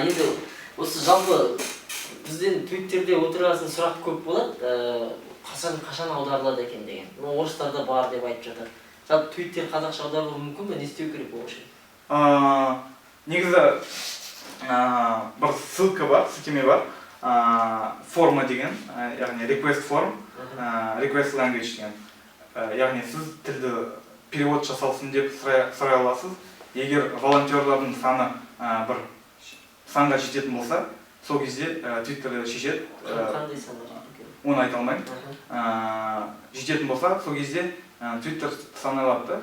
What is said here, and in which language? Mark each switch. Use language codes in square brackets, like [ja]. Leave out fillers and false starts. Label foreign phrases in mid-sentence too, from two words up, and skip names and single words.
[kk] Енді осы жалпы бізден Twitterде отырасын сұрақ көп болады. Қашан аударылады екен деген. Орыстарда бар деп айтып жатады. Жалпы Twitter қазақша аударылуы мүмкін бе? Не істеу керек ол үшін? Негізі бір ссылка бар, сілтеме бар. Форма деген, яғни [en] request form, request language [kk] деген. Яғни сіз тілді перевод жасалсын деп сұрай аласыз. Егер волонтерлардың саны бір санға жететін болса, сол кезде Twitter'да шешеді. Қандай санға жету керек? Оны айта алмаймын. Жететін болса, сол кезде Twitter саналады.